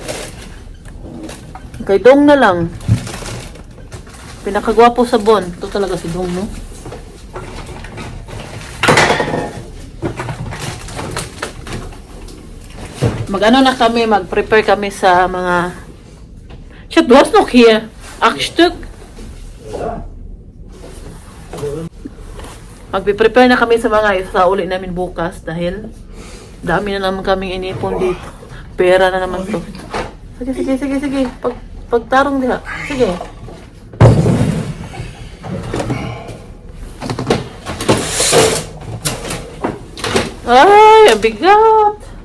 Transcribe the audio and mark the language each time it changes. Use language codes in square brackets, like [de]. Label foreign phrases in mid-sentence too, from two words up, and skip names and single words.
[tl] Kay Dong na lang. Pinakagwapo sa Bon. Ito talaga si Dong, no? Mag-ano na kami, mag-prepare kami sa mga... [de] Shit, du hast noch hier 8 Stück. [tl] Magpiprepare na kami sa mga isauli namin bukas dahil dami na naman kaming inipon dito. Pera na naman to. Sige. [ceb] Pagtarong diha. [tl] Sige. Ay, ang bigat.